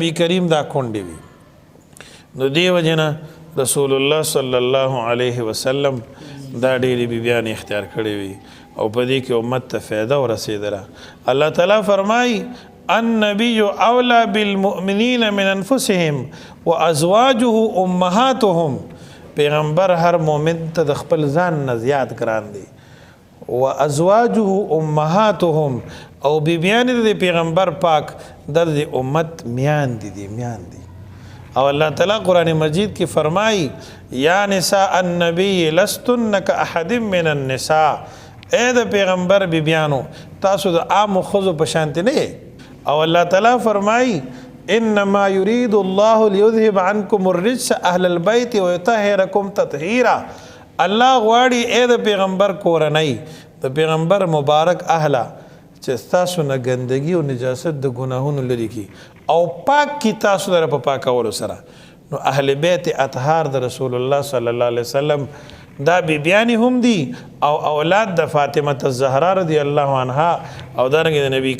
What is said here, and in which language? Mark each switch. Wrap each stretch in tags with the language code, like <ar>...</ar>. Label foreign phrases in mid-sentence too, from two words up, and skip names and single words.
<ps>نبی کریم دا کونډې وي نو دې وجه نه رسول الله</ps> <ar>صلی الله علیه وسلم</ar> <ps>دا ډېرې بیبیانې اختیار کړې وي او په دې کې امت ته فایده ورسېدله الله تعالی فرمایي</ps> <ar>النبی اولا بالمؤمنین من انفسهم وازواجه امهاتهم</ar> <ps>پیغمبر هر مؤمن ته د خپل ځان نه زیات ګران دی</ps> <ar>وازواجه امهاتهم</ar> <ps>او بیبیانې د پیغمبر پاک د امت میاندې دي او الله تعالی قرآن مجید کې فرمایي</ps> <ar>یا نساء النبی لستن کاحد من النساء</ar> <ps>اے د پیغمبر بیبیانو تاسو د عام خزو په شانتي نه او الله تعالی فرمایي</ps> <ar>انما يريد الله ليذهب عنكم الرجس اهل البيت ويطهركم تطهيرا</ar> <ps>الله غواړي اے د پیغمبر کورنۍ د پیغمبر مبارک اهله چې تاسو نه ګندګي او نجاست د ګناهونو لري کی او پاک کی تاسو در په پاکولو سره نو اهل بیت اطهار د رسول الله</ps> <ar>صلی الله علیه وسلم</ar> <ps>دا بیبیانې هم دي او اولاد د فاطمه الزهرا</ps> <ar>رضی الله عنها</ar> <ps>او دارنګه د نبی</ps>